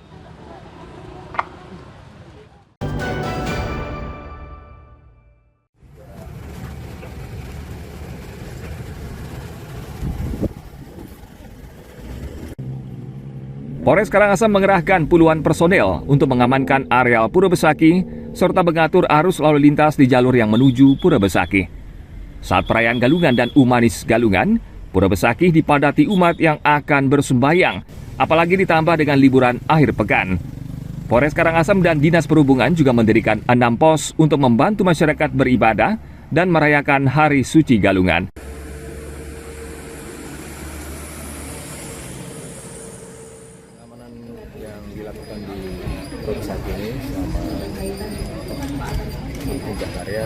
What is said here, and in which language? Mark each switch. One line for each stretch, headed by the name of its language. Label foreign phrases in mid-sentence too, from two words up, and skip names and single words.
Indonesian: Polres Karangasem mengerahkan puluhan personel untuk mengamankan areal Pura Besaki serta mengatur arus lalu lintas di jalur yang menuju Pura Besaki. Saat perayaan Galungan dan Umanis Galungan, Pura Besaki dipadati umat yang akan bersembahyang, apalagi ditambah dengan liburan akhir pekan. Polres Karangasem dan Dinas Perhubungan juga mendirikan 6 pos untuk membantu masyarakat beribadah dan merayakan Hari Suci Galungan. Yang dilakukan di Pura Besaki ini selama puncak karya